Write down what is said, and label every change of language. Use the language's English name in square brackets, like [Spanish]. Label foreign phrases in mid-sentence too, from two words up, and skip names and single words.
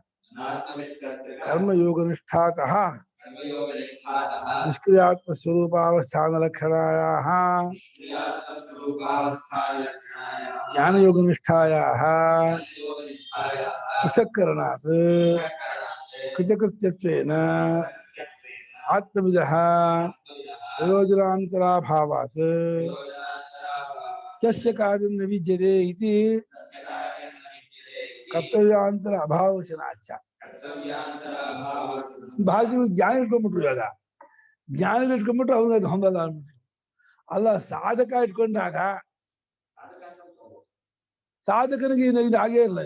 [Sanskrit] ಕರ್ಮಯೋಗನಿಷ್ಠಾತಃ ನಿಷ್ಕ್ರಿಯಾತ್ಮಸ್ವರೂಪಾವಸ್ಥಾನಲಕ್ಷಣಾಯಾಃ ಜ್ಞಾನಯೋಗನಿಷ್ಠಾಯಾಃ ಪೃಥಕ್ಕರಣಾತ್ ಕೃತಕೃತ್ಯತ್ವೇನ ಆತ್ಮವಿದಃ ಪ್ರಯೋಜನಾಂತರಾಭಾವಾತ್ ತಸ್ಯ ಕಾರ್ಯಂ ನ ವಿದ್ಯತೆ ಇತಿ ಕರ್ತವ್ಯಾಂತರ ಅಭಾವವಚನಾಚ. [Kannada] ಭಾಷೆಗಳು ಜ್ಞಾನ ಇಟ್ಕೊಂಡ್ಬಿಟ್ರು. ಇವಾಗ ಜ್ಞಾನ ಇಟ್ಕೊಂಡ್ಬಿಟ್ರು ಅವ್ನು ಅದು ಹೊಂದಲ್ಲ ಅಂದ್ಬಿಟ್ರು. ಅಲ್ಲ, ಸಾಧಕ ಇಟ್ಕೊಂಡಾಗ ಸಾಧಕನಿಗೆ ಇದು ಹಾಗೇ ಇಲ್ಲ.